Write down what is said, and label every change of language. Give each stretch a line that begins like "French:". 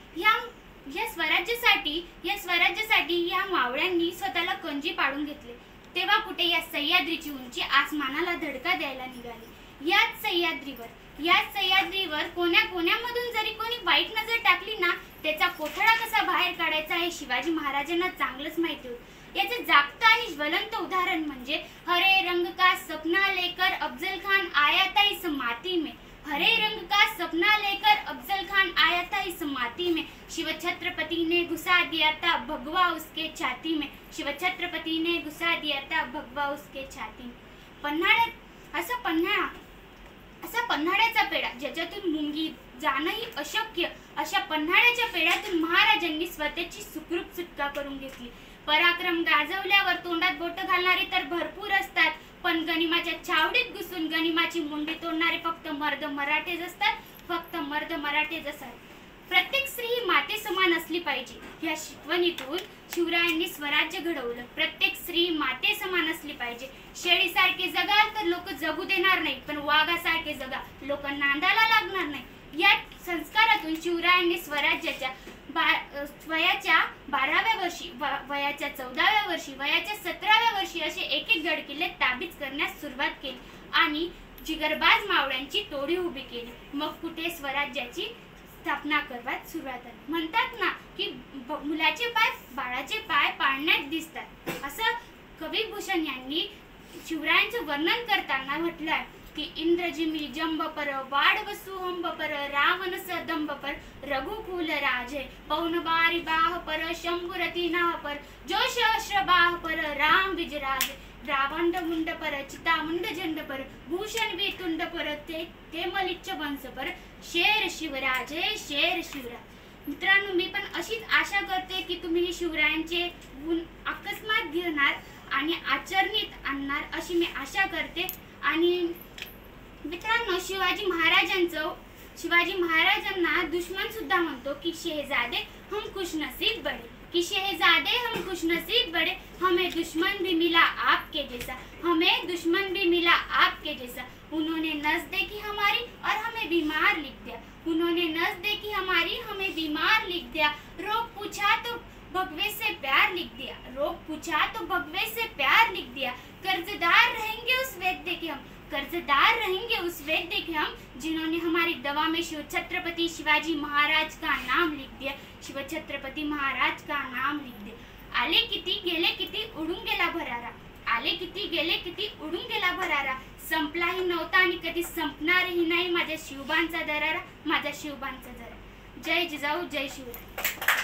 Marathi: या स्वराज्यासाठी या मावळ्यांनी स्वतःला कंजी पाडून घेतले. तेव्हा कुठे या सह्याद्रीची उंची आसमानाला धडका द्यायला निघाली. याच सह्याद्रीवर कोण्यामधून जरी कोणी वाईट नजर टाकली ना, त्याचा कोथळा कसा बाहेर काढायचा हे शिवाजी महाराजांना चांगलंच माहिती होतं. याचे जागतं आणि ज्वलंत उदाहरण म्हणजे
Hindi: हरे रंग का सपना लेकर अफजल खान आया था इस माती में, हरे रंग का सपना लेकर अफजल खान आया था इस माती में, शिवछत्रपति ने घुसा दिया था भगवा उसके छाती में, शिवछत्रपति ने घुसा दिया था भगवा उसके छाती में.
Marathi: असा पन्हाळ्याचा पेढा ज्याच्यातून मुंगी जाणंही अशक्य, अशा पन्हाळ्याच्या पेढ्यातून महाराजांनी स्वतःची सुखरूप सुटका करून घेतली. पराक्रम गाजवल्यावर तोंडात बोट घालणारे तर भरपूर असतात, पण गनिमाच्या छावडीत घुसून गनिमाची मुंडी तोडणारे फक्त मर्द मराठेच असतात, फक्त मर्द मराठेच असतात. प्रत्येक स्त्री ही माते समान असली पाहिजे या शिकवणीतून शिवरायांनी स्वराज्य घडवलं. प्रत्येक स्त्री माते समान असली पाहिजे. शेळीसारखे जगाल तर लोक जगू देणार नाही, पण वाघासारखे जगा, लोक नांदाला लागणार नाही. या संस्कारातून शिवरायांनी स्वराज्याच्या वयाच्या 12व्या वर्षी, वयाच्या 14व्या वर्षी, वयाच्या 17व्या वर्षी असे एक गड किल्ले ताबीज करण्यास सुरुवात केली आणि जिगरबाज मावळ्यांची टोळी उभी केली. मग कुठे स्वराज्याची स्थापना करण्यास सुरुवात झाली. म्हणतात ना की मुलाचे पाय बाळाचे पाय पाळण्यात दिसतात. असं कवी भूषण यांनी शिवरायांचं वर्णन करताना म्हटलंय
Braj: की इंद्रजिमी जंबपर वाडवसु हंबपर रावण सदंबपर रघुकुल राजे पौन बारी बाहपर शंभुरती नाहपर जो सहस्र बाहपर राम विजराजे रावण मुंड पर चिता मुंड झंड पर भूषण वितुंड पर ते मलिच्छ वंश पर शेर शिवराजे शेर शिवराज।
Marathi: मित्रांनो, मी पण अशीच आशा करते की तुम्ही शिवरायांचे गुण अकस्मात घेणार आणि आचरणीत आणणार अशी मी आशा करते। आणि मित्रांनो, शिवाजी महाराजांना दुश्मन सुद्धा म्हणतो की
Hindi: शहजादे हम खुशनसीब बड़े, कि शहजादे हम खुशनसीब बड़े, हमें दुश्मन भी मिला आपके जैसा, हमें दुश्मन भी मिला आपके जैसा। उन्होंने नस देखी हमारी और हमें बीमार लिख दिया, उन्होंने नस देखी हमारी हमें बीमार लिख दिया। रोग पूछा तो भगवे से प्यार लिख दिया, रोग पूछा तो भगवे से प्यार लिख दिया। कर्जदार रहेंगे उस वैद्य के हम, कर्जदार रहेंगे उस वैद्य के हम, जिन्होंने हमारी दवा में शिव छत्रपति शिवाजी महाराज का नाम लिख दिया, शिव छत्रपति महाराज का नाम लिख दिया।
Marathi: आले किती गेले किती उडून गेला भरारा, आले किती गेले किती उडून गेला भरारा। संपलाही नव्हता आणि कधी संपणारही नाही माझ्या शिवबांचा दरारा, माझ्या शिवबांचा दरारा। जय जिजाऊ जय शिवराय।